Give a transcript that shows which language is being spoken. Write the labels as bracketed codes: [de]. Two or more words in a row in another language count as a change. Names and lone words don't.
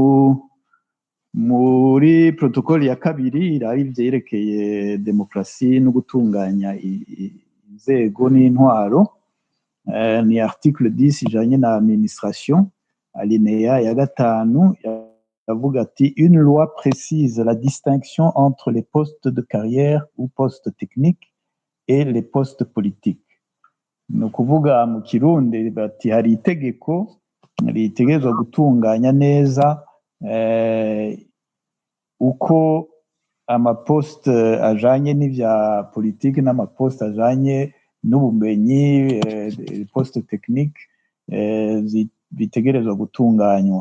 [rn] muri protokoli ya kabiri iraba ivyerekeye demokrasi no gutunganya inzego n'intwaro, ni article 10 ijanye na administration, alinéa ya 5 yavuga ati [fr] une loi précise la distinction entre les postes de carrière ou postes techniques et les postes politiques. [rn] Ni ukuvuga mu Kirundi bati hari itegeko ritegerezwa gutunganya neza uko amaposte ajanye n'ivya politiki n'amaposte ajanye n'ubumenyi, [fr] poste technique [rn] bitegerezwa gutunganywa.